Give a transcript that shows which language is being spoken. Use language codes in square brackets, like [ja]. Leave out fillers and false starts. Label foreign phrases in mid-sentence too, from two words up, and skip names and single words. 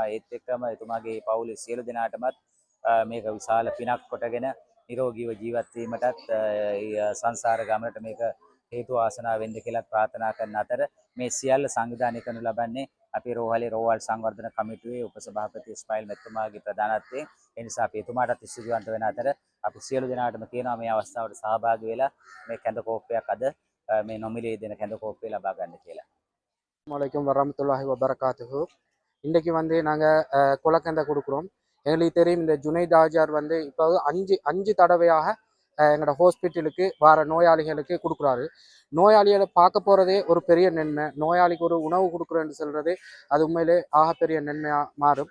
[si] ඒත් එක්කම එතුමාගේ පවුලේ සියලු දෙනාටමත් මේක විශාල පිනක් කොටගෙන නිරෝගීව ජීවත් වීමටත් සංසාර ගමනට මේක හේතු වාසනා වෙන්න කියලා ප්‍රාර්ථනා කරන අතර මේ සියල්ල සංවිධානය කරනු ලබන්නේ අපේ රෝහලේ රෝහල් සංවර්ධන කමිටුවේ උපසභාපති ඉස්මායිල් මැතිතුමාගේ ප්‍රධානත්වයෙන්. ඒ නිසා අපි එතුමාටත් ස්තුතිවන්ත වෙන අතර අපි සියලු දෙනාටම කියනවා මේ අවස්ථාවට සහභාගී වෙලා මේ කැඳ කෝප්පයක් අද මේ නොමිලේ දෙන කැඳ කෝප්පය ලබා ගන්න කියලා. [ar] وعليكم ورحمة الله وبركاته. [ta] இன்றைக்கு வந்து நாங்கள் கொலக்கந்தை கொடுக்குறோம். எங்களுக்கு தெரியும் இந்த ஜுனைத் ஹாஜியார் வந்து இப்போ அஞ்சு தடவையாக எங்களோட ஹாஸ்பிட்டலுக்கு வர நோயாளிகளுக்கு கொடுக்குறாரு. நோயாளிகளை பார்க்க போகிறதே ஒரு பெரிய நன்மை. நோயாளிக்கு ஒரு உணவு கொடுக்குறேன்னு சொல்கிறது அது உண்மையிலே ஆகப்பெரிய நன்மையாக மாறும்.